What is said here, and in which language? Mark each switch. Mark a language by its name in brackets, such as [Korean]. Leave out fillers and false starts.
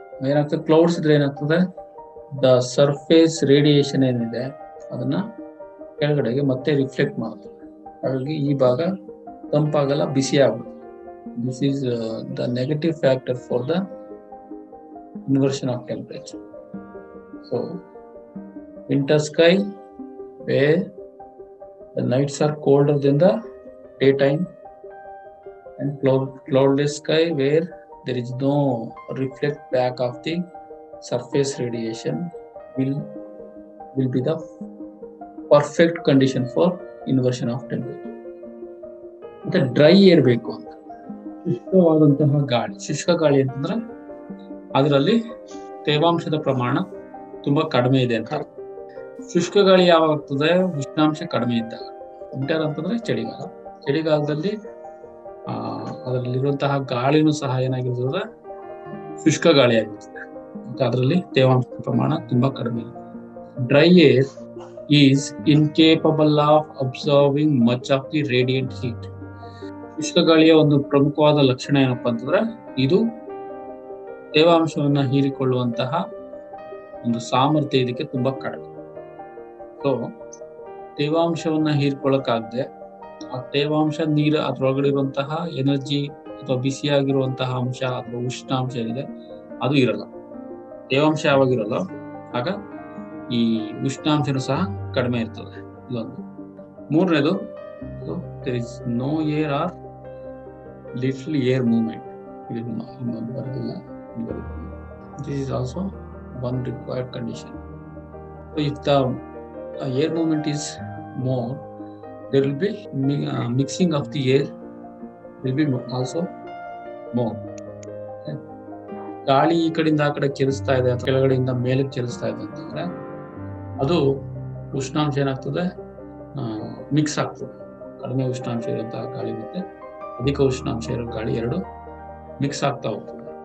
[Kannada] ಏನಾಗ್ತದೆ, ಕ್ಲೌಡ್ಸ್ ಇದ್ರೆ ಏನಾಗ್ತದೆ, ದ ಸರ್ಫೇಸ್ ರೇಡಿಯೇಷನ್ ಏನಿದೆ ಅದನ್ನ ಕೆಳಗಡೆಗೆ ಮತ್ತೆ ರಿಫ್ಲೆಕ್ಟ್ ಮಾಡ್ತದೆ. ಹಾಗಾಗಿ ಈ ಭಾಗ ತಂಪಾಗಲ್ಲ, ಬಿಸಿ ಆಗುತ್ತೆ. [English] This is the negative factor for the inversion of temperature. So winter sky where the nights are colder than the daytime, and cloudless sky where there is no reflect back of the surface radiation will be the perfect condition for inversion of temperature. [Kannada] ಮತ್ತೆ dry air ಬೇಕು ಅಂತ, ಶುಷ್ಕವಾದಂತಹ ಗಾಳಿ. ಶುಷ್ಕ ಗಾಳಿ ಅಂತಂದ್ರೆ ಅದರಲ್ಲಿ ತೇವಾಂಶದ ಪ್ರಮಾಣ ತುಂಬಾ ಕಡಿಮೆ ಇದೆ ಅಂತ. ಶುಷ್ಕ ಗಾಳಿ ಯಾವಾಗ ಆಗ್ತದೆ, ಉಷ್ಣಾಂಶ ಕಡಿಮೆ ಇದ್ದಾಗ. ವಿಂಟರ್ ಅಂತಂದ್ರೆ ಚಳಿಗಾಲ. ಚಳಿಗಾಲದಲ್ಲಿ ಅದರಲ್ಲಿರುವಂತಹ ಗಾಳಿನೂ ಸಹ ಏನಾಗಿರ್ತದೆ, ಶುಷ್ಕ ಗಾಳಿ ಆಗಿರ್ತದೆ. ಅದರಲ್ಲಿ ತೇವಾಂಶದ ಪ್ರಮಾಣ ತುಂಬಾ ಕಡಿಮೆ ಇದೆ. [English] Dry air is incapable of absorbing much of the radiant heat. [Kannada] ಶುಷ್ಕ ಗಾಳಿಯ ಒಂದು ಪ್ರಮುಖವಾದ ಲಕ್ಷಣ ಏನಪ್ಪಾ ಅಂತಂದ್ರೆ ಇದು ತೇವಾಂಶವನ್ನ ಹೀರಿಕೊಳ್ಳುವಂತಹ ಒಂದು ಸಾಮರ್ಥ್ಯ ಇದಕ್ಕೆ ತುಂಬಾ ಕಡಿಮೆ. ಸೊ ತೇವಾಂಶವನ್ನ ಹೀರ್ಕೊಳ್ಳಕ್ಕಾಗದೆ ಆ ತೇವಾಂಶ ನೀರು ಅದ್ರೊಳಗಡೆ ಇರುವಂತಹ ಎನರ್ಜಿ ಅಥವಾ ಬಿಸಿಯಾಗಿರುವಂತಹ ಅಂಶ ಅಥವಾ ಉಷ್ಣಾಂಶ ಏನಿದೆ ಅದು ಇರಲ್ಲ. ತೇವಾಂಶ ಯಾವಾಗಿರಲ್ಲ ಆಗ ಈ ಉಷ್ಣಾಂಶನೂ ಸಹ ಕಡಿಮೆ ಇರ್ತದೆ. ಇದೊಂದು. ಮೂರನೇದು, [English] there is no air or little air movement. [Kannada] ಇನ್ನೊಂದು ಬರೋದಿಲ್ಲ. [English] This is also one required condition. So if the air movement is more, there will be mixing of the air will be also more. [Kannada] ಗಾಳಿ ಈ ಕಡೆಯಿಂದ ಆ ಕಡೆ ಚಲಿಸ್ತಾ ಇದೆ ಅಥವಾ ಕೆಳಗಡೆಯಿಂದ ಮೇಲಕ್ಕೆ ಚಲಿಸ್ತಾ ಇದೆ ಅಂತಂದ್ರೆ ಅದು ಉಷ್ಣಾಂಶ ಏನಾಗ್ತದೆ, ಮಿಕ್ಸ್ ಆಗ್ತದೆ. ಕಡಿಮೆ ಉಷ್ಣಾಂಶ ಇರುವಂತಹ ಗಾಳಿ ಮತ್ತೆ ಅಧಿಕ ಉಷ್ಣಾಂಶ ಇರೋ ಗಾಳಿ ಎರಡು ಮಿಕ್ಸ್ ಆಗ್ತಾ ಹೋಗ್ತದೆ.